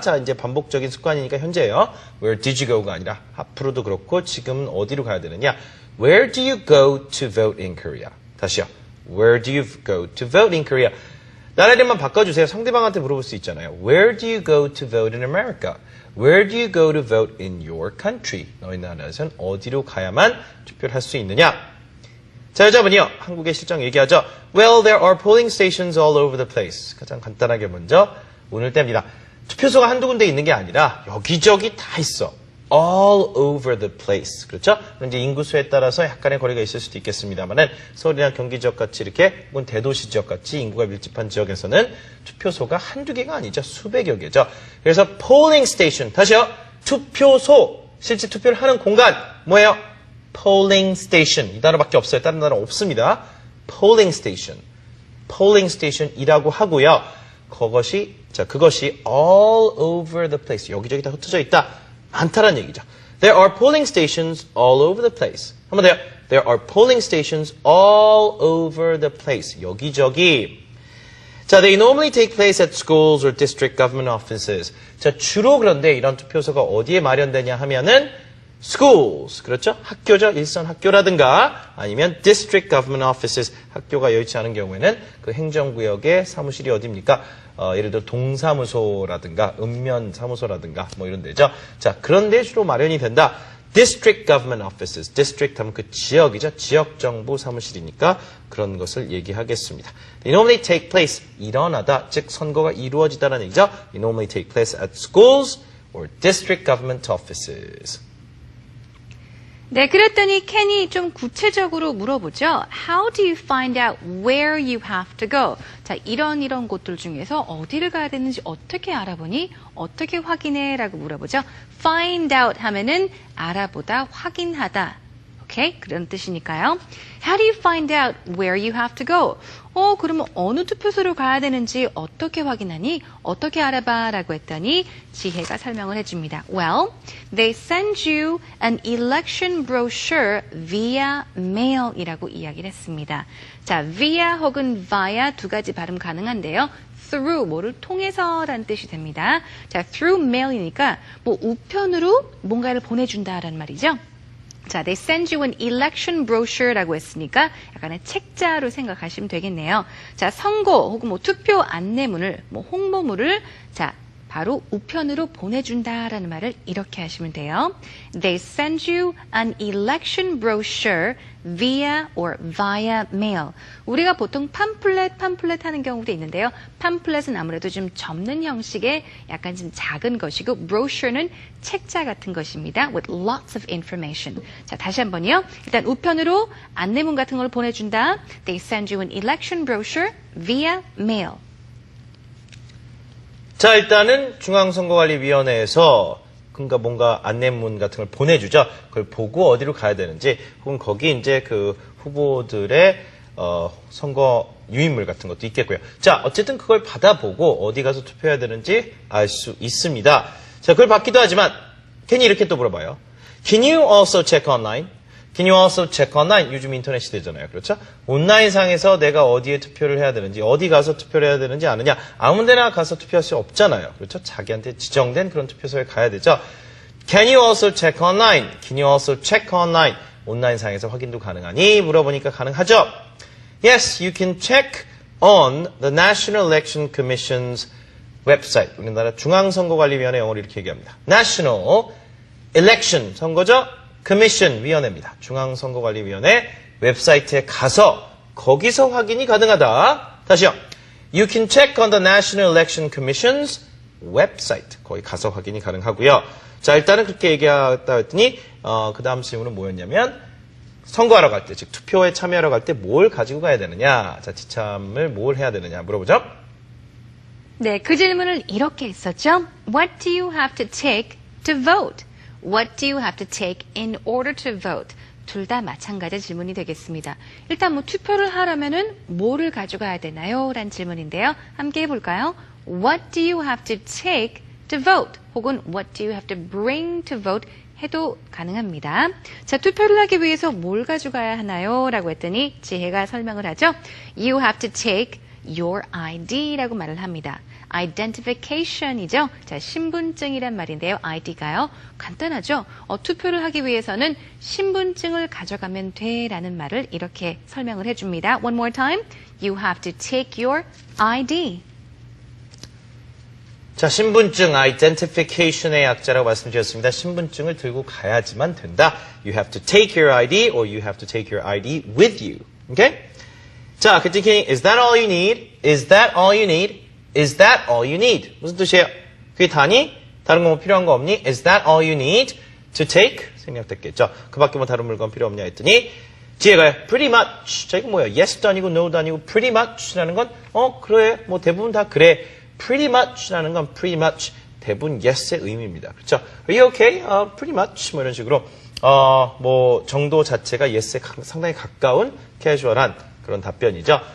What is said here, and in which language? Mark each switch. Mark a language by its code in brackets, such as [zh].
[ko] 자, 이제 반복적인 습관이니까 현재예요. [en] Where did you go [ko] 가 아니라 앞으로도 그렇고 지금은 어디로 가야 되느냐? [en] Where do you go to vote in Korea? [ko] 다시요. [en] Where do you go to vote in Korea? [ko] 나라 이름만 바꿔주세요. 상대방한테 물어볼 수 있잖아요. [en] Where do you go to vote in America? Where do you go to vote in your country? [ko] 너희 나라에서는 어디로 가야만 투표를 할 수 있느냐? 자, 여자분이요. 한국의 실정 얘기하죠. [en] Well, there are polling stations all over the place. [ko] 가장 간단하게 먼저 오늘 때입니다. 투표소가 한두 군데 있는 게 아니라 여기저기 다 있어. [en] All over the place. [ko] 그렇죠? 이제 인구수에 따라서 약간의 거리가 있을 수도 있겠습니다만은 서울이나 경기 지역 같이 이렇게 혹은 대도시 지역 같이 인구가 밀집한 지역에서는 투표소가 한두 개가 아니죠. 수백여 개죠. 그래서 polling station. 다시요. 투표소. 실제 투표를 하는 공간. 뭐예요? polling station. 이 단어밖에 없어요. 다른 단어 없습니다. polling station. polling station이라고 하고요. 그것이 [en] all over the place. [ko] 여기저기 다 흩어져 있다. 많다는 얘기죠. [en] There are polling stations all over the place. [ko] 한번 더요. [en] There are polling stations all over the place. [ko] 여기저기. [en] 자, they normally take place at schools or district government offices. [ko] 자, 주로 그런데 이런 투표소가 어디에 마련되냐 하면은 schools. 그렇죠? 학교죠. 일선 학교라든가 아니면 [en] district government offices. [ko] 학교가 여의치 않은 경우에는 그 행정구역의 사무실이 어디입니까? 예를 들어 동사무소라든가 읍면사무소라든가 뭐 이런 데죠. 자, 그런 데 주로 마련이 된다. [en] District Government Offices. [ko] District 하면 그 지역이죠. 지역정부 사무실이니까 그런 것을 얘기하겠습니다. [en] They normally take place. [ko] 일어나다. 즉 선거가 이루어지다라는 얘기죠. [en] They normally take place at schools or district government offices. [ko] 네, 그랬더니 켄이 좀 구체적으로 물어보죠. [en] How do you find out where you have to go? [ko] 자, 이런 곳들 중에서 어디를 가야 되는지 어떻게 알아보니? 어떻게 확인해? 라고 물어보죠. Find out 하면은 알아보다, 확인하다. 오케이? 그런 뜻이니까요. [en] How do you find out where you have to go? [ko] 그러면 어느 투표소로 가야 되는지 어떻게 확인하니? 어떻게 알아봐? 라고 했더니 지혜가 설명을 해줍니다. [en] Well, they send you an election brochure via mail [ko] 이라고 이야기를 했습니다. 자, via 혹은 via 두 가지 발음 가능한데요. through, 뭐를 통해서라는 뜻이 됩니다. 자, through mail이니까 뭐 우편으로 뭔가를 보내준다라는 말이죠. 자, [en] they send you an election brochure [ko] 라고 했으니까 약간의 책자로 생각하시면 되겠네요. 자, 선거 혹은 뭐 투표 안내문을, 뭐 홍보물을 자, 바로 우편으로 보내준다라는 말을 이렇게 하시면 돼요. [en] They send you an election brochure via or via mail. [ko] 우리가 보통 팜플렛 하는 경우도 있는데요. 팜플렛은 아무래도 좀 접는 형식의 약간 좀 작은 것이고 brochure는 책자 같은 것입니다. [en] With lots of information. [ko] 자, 다시 한번요. 일단 우편으로 안내문 같은 걸 보내준다. [en] They send you an election brochure via mail. [ko] 자, 일단은 중앙선거관리위원회에서 그러니까 뭔가 안내문 같은 걸 보내주죠. 그걸 보고 어디로 가야 되는지, 혹은 거기 이제 그 후보들의 선거 유인물 같은 것도 있겠고요. 자, 어쨌든 그걸 받아보고 어디 가서 투표해야 되는지 알 수 있습니다. 자, 그걸 받기도 하지만 괜히 이렇게 또 물어봐요. [en] Can you also check online? Can you also check online? [ko] 요즘 인터넷 시대잖아요. 그렇죠? 온라인상에서 내가 어디에 투표를 해야 되는지, 어디 가서 투표를 해야 되는지 아느냐? 아무 데나 가서 투표할 수 없잖아요. 그렇죠? 자기한테 지정된 그런 투표소에 가야 되죠. [en] Can you also check online? Can you also check online? [ko] 온라인상에서 확인도 가능하니? 물어보니까 가능하죠? [en] Yes, you can check on the National Election Commission's website. [ko] 우리나라 중앙선거관리위원회 영어로 이렇게 얘기합니다. National Election, 선거죠? Commission, 위원회입니다. 중앙선거관리위원회 웹사이트에 가서 거기서 확인이 가능하다. 다시요. [en] You can check on the National Election Commission's website. [ko] 거기 가서 확인이 가능하고요. 자, 일단은 그렇게 얘기하다 했더니 그 다음 질문은 뭐였냐면 선거하러 갈 때, 즉 투표에 참여하러 갈 때 뭘 가지고 가야 되느냐. 자, 지참을 뭘 해야 되느냐 물어보죠. 네, 그 질문을 이렇게 했었죠. [en] What do you have to take to vote? What do you have to take in order to vote? [ko] 둘 다 마찬가지 질문이 되겠습니다. 일단 뭐 투표를 하려면은 뭐를 가져가야 되나요? 라는 질문인데요. 함께 해볼까요? [en] What do you have to take to vote? 혹은 What do you have to bring to vote? [ko] 해도 가능합니다. 자, 투표를 하기 위해서 뭘 가져가야 하나요? 라고 했더니 지혜가 설명을 하죠. [en] You have to take your ID [ko] 라고 말을 합니다. identification이죠. 자, 신분증이란 말인데요. ID가요. 간단하죠. 투표를 하기 위해서는 신분증을 가져가면 돼라는 말을 이렇게 설명을 해줍니다. [en] One more time. You have to take your ID. [ko] 자, 신분증, identification의 약자라고 말씀드렸습니다. 신분증을 들고 가야지만 된다. [en] You have to take your ID or you have to take your ID with you. Okay? 자, continuing. Is that all you need? Is that all you need? Is that all you need? [ko] 무슨 뜻이에요? 그게 다니? 다른 거 뭐 필요한 거 없니? Is that all you need to take? 생략됐겠죠. 그 밖에 뭐 다른 물건 필요 없냐 했더니 지혜가 pretty much. 자, 이거 뭐야? Yes도 아니고 no도 아니고 pretty much라는 건 그래. 뭐 대부분 다 그래. Pretty much라는 건 pretty much 대부분 yes의 의미입니다. 그렇죠? [en] Are you okay? [ko] Pretty much 뭐 이런 식으로 뭐 정도 자체가 yes에 상당히 가까운 캐주얼한 그런 답변이죠.